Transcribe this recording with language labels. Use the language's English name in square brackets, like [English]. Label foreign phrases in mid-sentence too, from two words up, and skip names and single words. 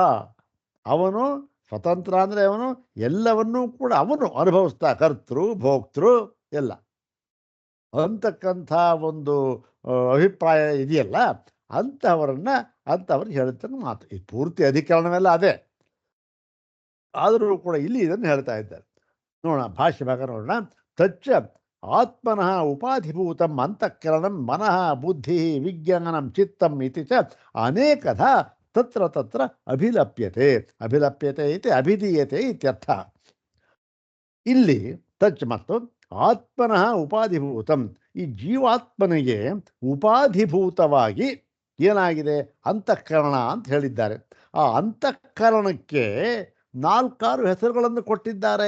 [Kannada] ಅವನು ಸ್ವತಂತ್ರ ಅಂದರೆ ಅವನು ಎಲ್ಲವನ್ನೂ ಕೂಡ ಅವನು ಅನುಭವಿಸ್ತಾ, ಕರ್ತೃ ಭೋಕ್ತೃ ಎಲ್ಲ ಅಂತಕ್ಕಂಥ ಒಂದು ಅಭಿಪ್ರಾಯ ಇದೆಯಲ್ಲ, ಅಂಥವ್ರಿಗೆ ಹೇಳ್ತಾನೆ ಮಾತು. ಈ ಪೂರ್ತಿ ಅಧಿಕರಣವೆಲ್ಲ ಅದೇ, ಆದರೂ ಕೂಡ ಇಲ್ಲಿ ಇದನ್ನು ಹೇಳ್ತಾ ಇದ್ದಾರೆ. ನೋಡೋಣ ಭಾಷ್ಯ ಭಾಗ ನೋಡೋಣ. [Sanskrit] ತಚ್ಚ ಆತ್ಮನಃ ಉಪಾಧಿಭೂತಂ ಅಂತಃಕರಣಂ ಮನಃ ಬುದ್ಧಿ ವಿಜ್ಞಾನಂ ಚಿತ್ತಂ ಇತಿ ಚ ಅನೇಕಧ ತತ್ರ ಅಭಿಲಪ್ಯತೆ ಇತಿ ಅಭಿಧೀಯತೆ ಇತ್ಯರ್ಥ. [Kannada] ಇಲ್ಲಿ ತಚ್ ಮತ್ತು [Sanskrit] ಆತ್ಮನಃ ಉಪಾಧಿಭೂತಂ, [Kannada] ಈ ಜೀವಾತ್ಮನಿಗೆ ಉಪಾಧಿಭೂತವಾಗಿ ಏನಾಗಿದೆ? ಅಂತಃಕರಣ ಅಂತ ಹೇಳಿದ್ದಾರೆ. ಆ ಅಂತಃಕರಣಕ್ಕೆ 4 ಹೆಸರುಗಳನ್ನು ಕೊಟ್ಟಿದ್ದಾರೆ.